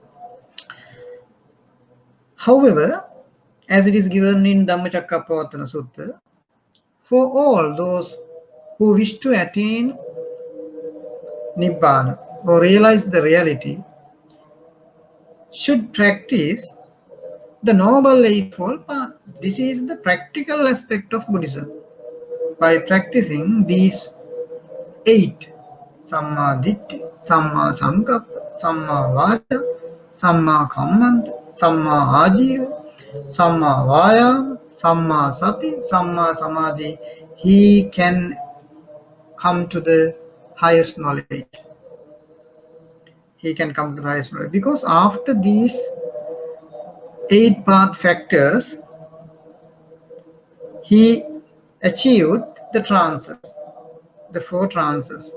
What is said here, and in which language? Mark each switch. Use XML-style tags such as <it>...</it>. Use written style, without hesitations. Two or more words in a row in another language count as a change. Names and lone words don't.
<en>However, as it is given in Dhammacakkappavattana Sutta, for all those who wish to attain Nibbana or realize the reality, should practice the Noble Eightfold Path. This is the practical aspect of Buddhism. By practicing these 8,</en> <pi>Samma Ditti, Samma Sankappa, Samma Vacha, Samma Kammanta, Samma Ajiva, Samma Vayama, Samma Sati, Samma Samadhi,</pi> <en>he can come to the highest knowledge. He can come to the highest knowledge. Because after these 8 path factors, he achieved the trances, the 4 trances.</en>